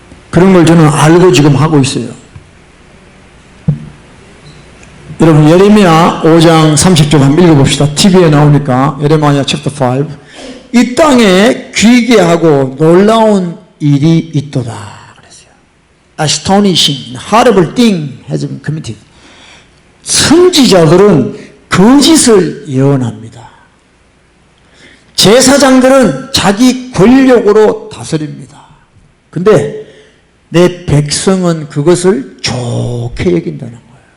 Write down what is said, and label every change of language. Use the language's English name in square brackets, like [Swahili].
[Korean] 그런 걸 저는 알고 지금 하고 있어요. 여러분, 예레미야 5장 30절 한번 읽어봅시다. TV에 나오니까. 예레미야 chapter 5. 이 땅에 귀괴하고 놀라운 일이 있도다 그랬어요. [English] Astonishing, horrible thing has been committed. [Korean] 선지자들은 거짓을 예언합니다. 제사장들은 자기 권력으로 다스립니다. 근데 내 백성은 그것을 좋게 여긴다는 거예요.